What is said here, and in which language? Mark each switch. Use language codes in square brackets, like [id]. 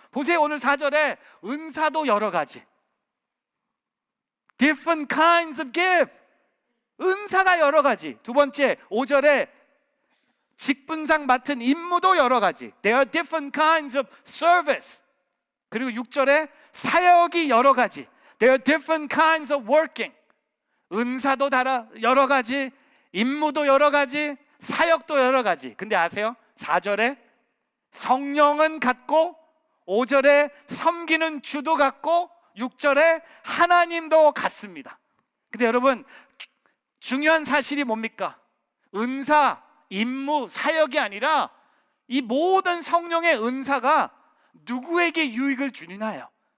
[ko] 보세요, 오늘 4절에 은사도 여러 가지, [en] different kinds of gift, [ko] 은사가 여러 가지. 두 번째, 5절에 직분상 맡은 임무도 여러 가지, [en] there are different kinds of service. [ko] 그리고 6절에 사역이 여러 가지, [en] there are different kinds of working. [ko] 은사도 여러 가지, 임무도 여러 가지, 사역도 여러 가지. 근데 아세요? 4절에 성령은 같고, 5절에 섬기는 주도 같고, 6절에 하나님도 같습니다. 근데 여러분, 중요한 사실이 뭡니까? 은사, 임무, 사역이 아니라 이 모든 성령의 은사가 누구에게 유익을 주느냐예요.